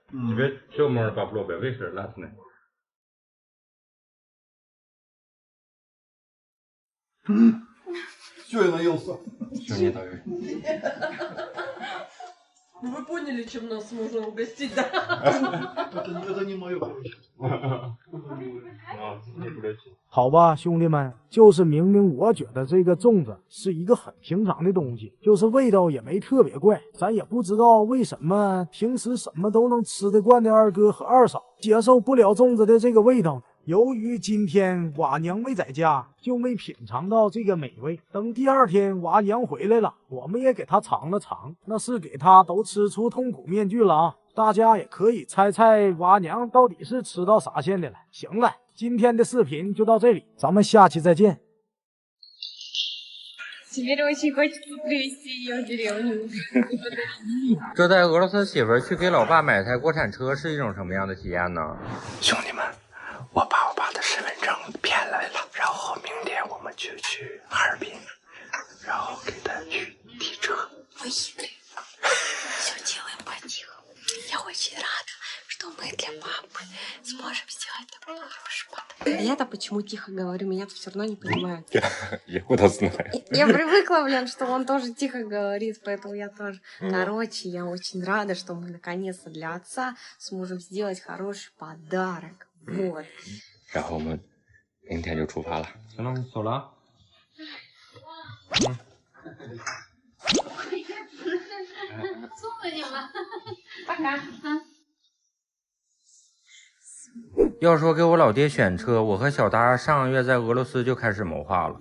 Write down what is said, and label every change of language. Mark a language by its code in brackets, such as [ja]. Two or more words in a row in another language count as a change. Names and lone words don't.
[ru] Тебе все можно попробовать, видишь, разные. Все, я наелся. Все не так. Ну вы поняли, чем нас можно угостить, да? Это не мое. [zh] 好吧，兄弟们，就是明明我觉得这个粽子是一个很平常的东西，就是味道也没特别怪，咱也不知道为什么平时什么都能吃得惯的二哥和二嫂接受不了粽子的这个味道呢。由于今天瓦娘没在家，就没品尝到这个美味。等第2天瓦娘回来了，我们也给她尝了尝，那是给她都吃出痛苦面具了啊！大家也可以猜猜瓦娘到底是吃到啥馅的了。行了，今天的视频就到这里，咱们下期再见。 [ru] Теперь очень хочется привезти ее в деревню. [zh] 这带俄罗斯媳妇儿去给老爸买台国产车是一种什么样的体验呢？兄弟们，我把我爸的身份证骗来了，然后明天我们就去哈尔滨，然后给他去提车。 [ru] Ой, хитрый. Все делаем по-тихому. Я очень рада, что мы для папы сможем сделать такой хороший подарок. Я-то почему тихо говорю, меня-то все равно не понимают. Я куда знаю. Я привыкла, блин, что он тоже тихо говорит, поэтому я тоже. Короче, я очень рада, что мы наконец-то для отца сможем сделать хороший подарок. Вот. [zh] 然后我们明天就出发了。行了，走了啊。送你了，пока。要说给我老爹选车，我和小达上个月在俄罗斯就开始谋划了。